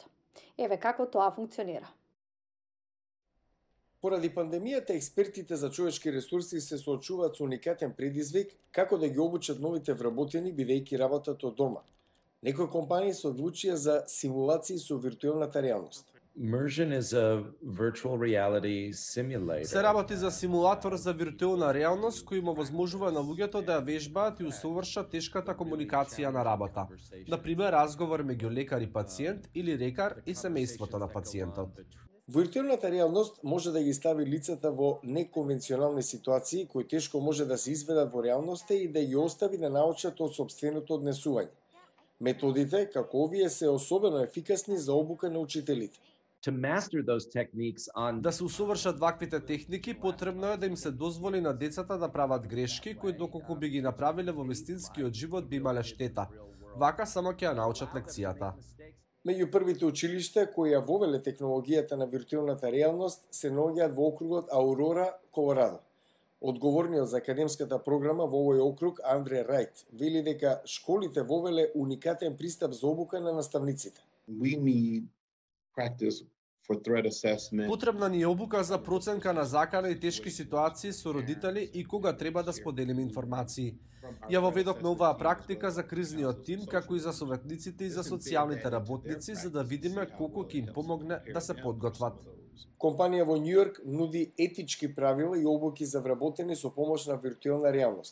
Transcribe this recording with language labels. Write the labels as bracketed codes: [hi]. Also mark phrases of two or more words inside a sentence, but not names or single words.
[mk] Еве како тоа функционира. Поради пандемијата, експертите за човечки ресурси се соочуваат со уникатен предизвик како да ги обучат новите вработени бидејќи работат од дома. Некои компании се одлучија за симулации со виртуелната реалност. [en] Immersion is a virtual reality simulator. [mk] Се работи за симулатор за виртуелна реалност кој им овозможува на луѓето да ја вежбаат и усовршат тешката комуникација на работа. Например, разговор меѓу лекар и пациент или лекар и семејството на пациентот. Виртуелната реалност може да ги стави лицата во неконвенционални ситуации кои тешко може да се изведат во реалноста и да ги остави да научат од сопственото однесување. Методите, како овие, се особено ефикасни за обука на учителите. [en] To master those techniques on [mk] Да се усовршат ваквите техники, потребно е да им се дозволи на децата да прават грешки кои доколку би ги направиле во вистинскиот живот би имале штета. Вака само ќе ја научат лекцијата. Меѓу првите училишта кои ја вовеле технологијата на виртуелната реалност се наоѓаат во округот Аурора, Колорадо. Одговорниот за академската програма во овој округ, Андре Рајт, вели дека школите вовеле уникатен пристап за обука на наставниците. [en] We need practice for threat assessment. [mk] Потребна ни е обука за проценка на закана и тешки ситуации со родители и кога треба да споделиме информации. Ја воведовме оваа практика за кризниот тим, како и за советниците и за социјалните работници, за да видиме колку ќе им помогне да се подготват. Компанија во Њујорк нуди етички правила и обуки за вработени со помош на виртуелна реалност.